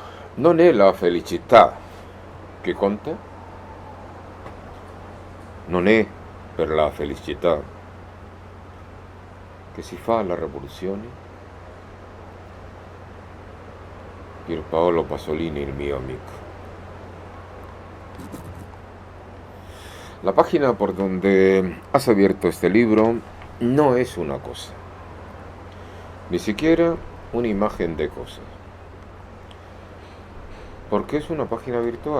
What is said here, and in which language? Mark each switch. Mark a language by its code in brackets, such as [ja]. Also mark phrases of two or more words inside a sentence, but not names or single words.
[it] Non è la felicità che conta, non è per la felicità che si fa la rivoluzione. Pierpaolo Pasolini, il mio amico. [es] La página por donde has abierto este libro no es una cosa, ni siquiera una imagen de cosas, porque es una página virtual.